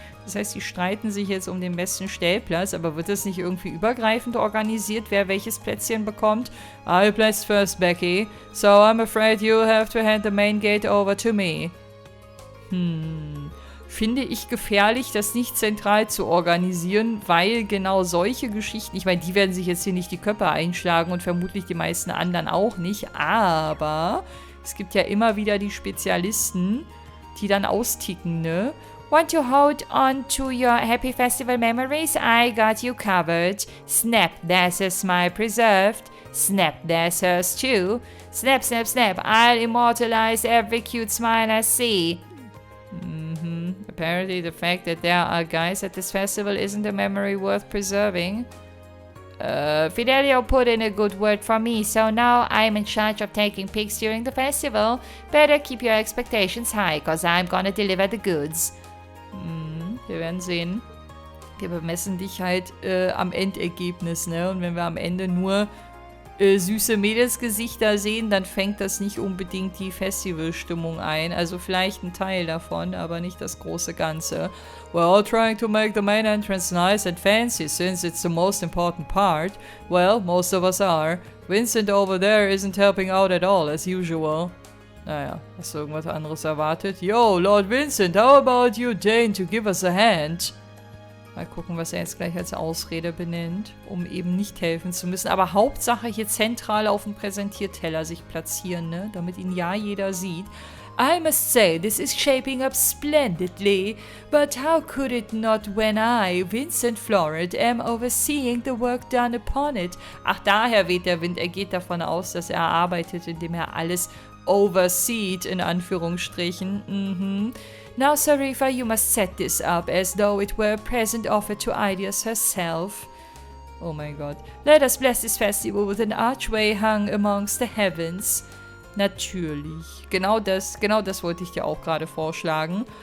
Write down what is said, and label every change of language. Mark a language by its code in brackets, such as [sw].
[de] Das heißt, die streiten sich jetzt um den besten Stellplatz, aber wird das nicht irgendwie übergreifend organisiert, wer welches Plätzchen bekommt? [en] I placed first, Becky, so I'm afraid you'll have to hand the main gate over to me. [de] Finde ich gefährlich, das nicht zentral zu organisieren, weil genau solche Geschichten, ich meine, die werden sich jetzt hier nicht die Köpfe einschlagen und vermutlich die meisten anderen auch nicht, aber es gibt ja immer wieder die Spezialisten, die dann austicken, ne? [en] Want to hold on to your happy festival memories? I got you covered. Snap, there's a smile preserved. Snap, there's hers too. Snap, snap, snap, I'll immortalize every cute smile I see. Apparently the fact that there are guys at this festival isn't a memory worth preserving. Fidelio put in a good word for me, so now I'm in charge of taking pics during the festival. Better keep your expectations high, cause I'm gonna deliver the goods. [de] Wir werden sehen. Wir bemessen dich halt am Endergebnis, ne? Und wenn wir am Ende nur süße Mädelsgesichter sehen, dann fängt das nicht unbedingt die Festivalstimmung ein. Also vielleicht ein Teil davon, aber nicht das große Ganze. [en] We're all trying to make the main entrance nice and fancy, since it's the most important part. Well, most of us are. Vincent over there isn't helping out at all, as usual. [de] Naja, hast du irgendwas anderes erwartet? [en] Yo, Lord Vincent, how about you deign to give us a hand? [de] Mal gucken, was er jetzt gleich als Ausrede benennt, um eben nicht helfen zu müssen. Aber Hauptsache hier zentral auf dem Präsentierteller sich platzieren, ne? Damit ihn ja jeder sieht. [en] I must say, this is shaping up splendidly, but how could it not when I, Vincent Florid, am overseeing the work done upon it? [de] Ach, daher weht der Wind. Er geht davon aus, dass er arbeitet, indem er alles overseed, in Anführungsstrichen. [en] Now, Sarifa, you must set this up as though it were a present offered to Ideas herself. [de] Oh mein Gott. [en] Let us bless this festival with an archway hung amongst the heavens. [de] Natürlich. Genau das wollte ich dir auch gerade vorschlagen.